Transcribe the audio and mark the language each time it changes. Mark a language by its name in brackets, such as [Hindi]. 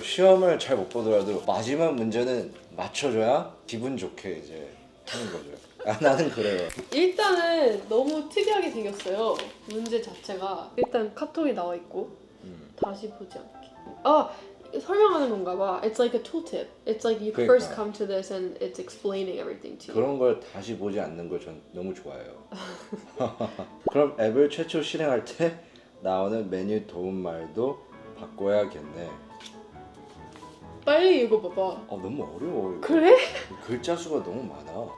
[Korean] 시험을 잘 못 보더라도 마지막 문제는 맞춰줘야 기분 좋게 이제 하는 거죠. 나는 그래요. 일단은 너무 특이하게 생겼어요. 문제 자체가 일단 카톡이 나와 있고 다시 보지 않기. 설명하는 건가 봐. [English] It's like a tooltip. It's like you [Korean] 그러니까. [English] first come to this and it's explaining everything to you. [Korean] 그런 걸 다시 보지 않는 걸 전 너무 좋아해요. 그럼 앱을 최초 실행할 때 나오는 메뉴 도움말도 바꿔야겠네. 빨리 읽어봐봐. 너무 어려워. 이거. 그래? 글자 수가 너무 많아.